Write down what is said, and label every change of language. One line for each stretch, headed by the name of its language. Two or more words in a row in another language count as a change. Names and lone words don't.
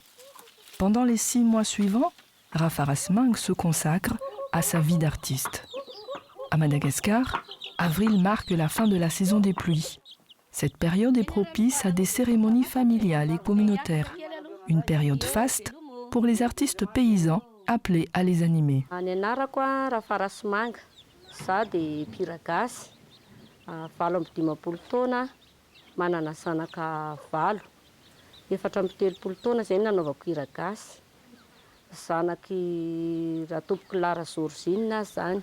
French: Pendant les 6 mois suivants, Rafarasmang se consacre à sa vie d'artiste. À Madagascar, avril marque la fin de la saison des pluies. Cette période est propice à des cérémonies familiales et communautaires. Une période faste pour les artistes paysans appelés à les animer.
Malagasy: Efatra amby telopolo taona zay nanaovako hira gasy. Zanaky Ratoboko Lara Georgine zany.